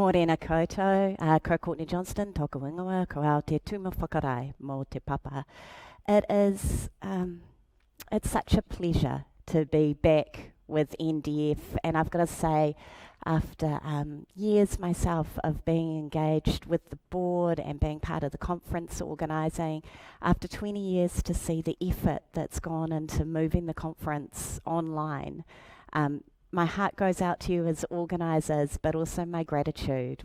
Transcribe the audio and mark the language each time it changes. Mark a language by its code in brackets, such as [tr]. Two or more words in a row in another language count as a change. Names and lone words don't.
[mi] Tēnā koutou, ko Courtney Johnston, tōku ingoa, ko ao te Tumu Whakarae mō te papa. [en] It is, it's such a pleasure to be back with NDF, and I've got to say, after years myself of being engaged with the board and being part of the conference organising, after 20 years to see the effort that's gone into moving the conference online, my heart goes out to you as organisers, but also my gratitude.